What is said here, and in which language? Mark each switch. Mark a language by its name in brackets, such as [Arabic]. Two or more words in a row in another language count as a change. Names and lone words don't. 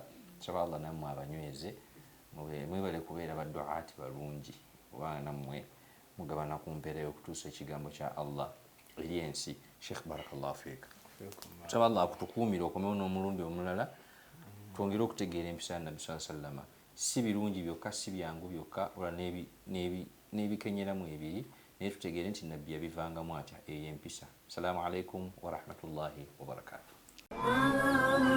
[Ganda] Nsaba Allah nammwe abanyweze mwebale kubeera baduaati balungi kubanga nammwe mugabana ku mpeera y'okutuusa ekigambo kya Allah eri ensi. [Arabic] شيخ، بارك الله فيك. [Ganda] Nsaba Allah akutukuumira okomewo n'omulundi omulala twongere okutegeera empisa ya Nabbi [Arabic] صلى الله عليه وسلم. [Ganda] Si birungi byokka, si byangu byokka, wala n'ebikenyeramu ebiri, naye tutegeere nti Nabbi yabivangamu atya ey'empisa. [Arabic] السلام عليكم ورحمة الله وبركاته.